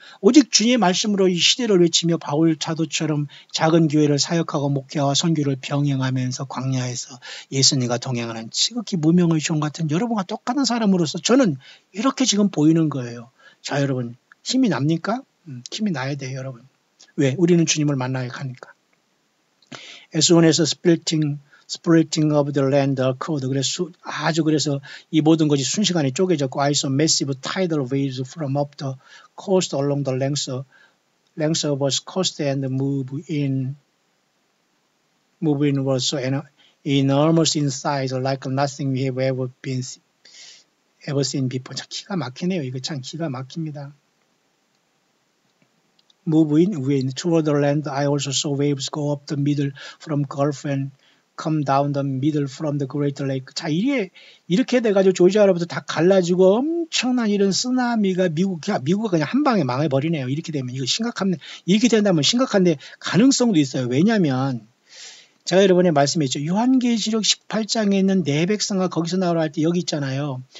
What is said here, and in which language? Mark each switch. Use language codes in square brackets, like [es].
[ko] 오직 주님의 말씀으로 이 시대를 외치며 바울 사도처럼 작은 교회를 사역하고 목회와 선교를 병행하면서 광야에서 예수님과 동행하는 지극히 무명의 종 같은 여러분과 똑같은 사람으로서 저는 이렇게 지금 보이는 거예요. 자, 여러분 힘이 납니까? 힘이 나야 돼요, 여러분. 왜? 우리는 주님을 만나야 하니까. [en] As soon as splitting of the land occurred. [ko] 그래서 이 모든 것이 순식간에 쪼개졌고 [en] I saw massive tidal waves from up the coast along the length of the coast and move in was so enormous in size like nothing we have ever seen before. [ko] 참 기가 막히네요. 이거 참 기가 막힙니다. [en] Move in toward the land. I also saw waves go up the middle from Gulf and come down the middle from the Great Lake. [ko] 자, 이렇게 돼가지고 조지아로부터 다 갈라지고 엄청난 이런 쓰나미가 미국이 그냥 한 방에 망해버리네요. 이렇게 되면 이렇게 된다면 심각한데 가능성도 있어요. 왜냐하면 제가 여러분에 말씀했죠. 요한계시록 18장에 있는 네 백성과 거기서 나오라 할 때 여기 있잖아요.